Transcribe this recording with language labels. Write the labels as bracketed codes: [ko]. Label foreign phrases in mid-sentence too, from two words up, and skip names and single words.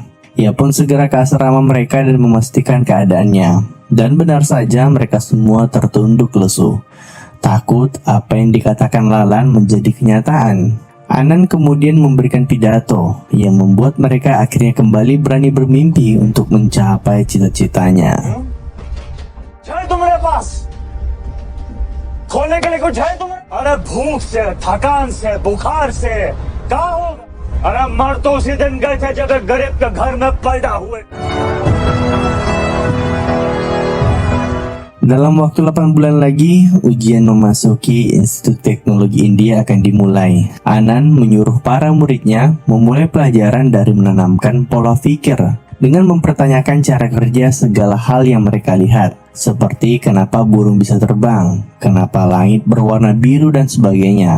[id] Ia pun segera ke asrama mereka dan memastikan keadaannya. Dan benar saja mereka semua tertunduk lesu. Takut apa yang dikatakan Lalan menjadi kenyataan. Anan kemudian memberikan pidato yang membuat mereka akhirnya kembali berani bermimpi untuk mencapai cita-citanya. [hi] है तुम्हारे पास खोलने के लिए कुछ है तुम्हें? अरे भूख से, थकान से, बुखार से क्या होगा? अरे मर तो उसी दिन गए थे जब एक गरीब के घर में पैदा हुए। [id] Dalam waktu 8 bulan lagi, ujian memasuki Institut Teknologi India akan dimulai. Anan menyuruh para muridnya memulai pelajaran dari menanamkan pola pikir dengan mempertanyakan cara kerja segala hal yang mereka lihat, seperti kenapa burung bisa terbang, kenapa langit berwarna biru dan sebagainya.